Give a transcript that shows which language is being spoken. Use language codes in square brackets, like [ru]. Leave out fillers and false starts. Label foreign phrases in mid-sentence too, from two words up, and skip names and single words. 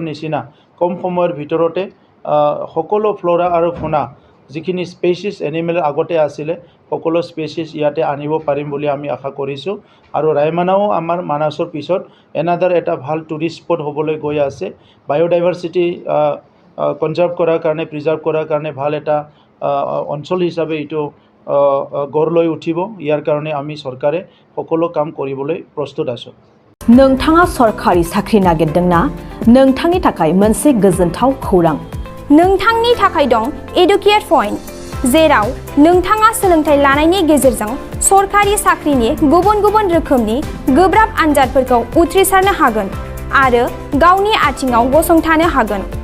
[as] নিচিনা কম সময়ৰ ভিতৰতে সকলো ফ্লোৰা আৰু ফোনা যিখিনি [en] species animal [as] আগতে আছিলে সকলো স্পেচিছ ইয়াতে আনিব পাৰিম বুলি আমি আশা কৰিছোঁ আৰু ৰায়মানাও আমাৰ মানাসৰ পিছত এনাদাৰ এটা ভাল [en] tourist spot [as] হ'বলৈ গৈ আছে [en] biodiversity conserve [as] কৰাৰ কাৰণে প্ৰিজাৰ্ভ কৰাৰ কাৰণে ভাল এটা অঞ্চল হিচাপে এটো গঢ় লৈ উঠিব ইয়াৰ কাৰণে আমি চৰকাৰে সকলো কাম কৰিবলৈ প্ৰস্তুত আছো [brx] नोंथाङा सरकारि साख्रि नागिरदोंना नोंथांनि थाखाय मोनसे गोजोनथाव खौरां नोंथांनि थाखाय दं एडुकेट पॉइंट जेराव नोंथाङा सोलोंथाइ लानायनि गेजेरजों सरकारि साख्रिनि गुबुन रोखोमनि गोब्राब आनजादफोरखौ उथ्रिसारनो हागोन आरो गावनि आथिङाव गसंथानो हागोन